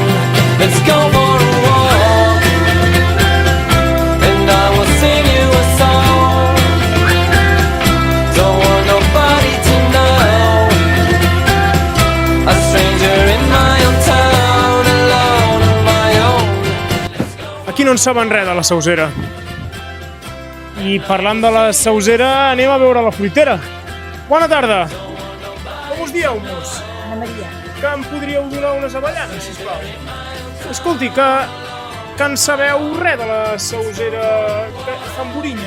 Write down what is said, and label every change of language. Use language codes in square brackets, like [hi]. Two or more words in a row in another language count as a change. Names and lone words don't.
[en] Let's go for a walk, and I will sing you a song. Don't want nobody to know, a stranger in my own town, alone on my own. [ca] Aquí no en saben res de la sausera. I parlant de la sausera, anem a veure la fruitera. Bona tarda. Com us dieu, mos? Ana Maria. Que em podríeu donar unes avellanes, sisplau? Escolti, que en sabeu res de la sausera Famborinya?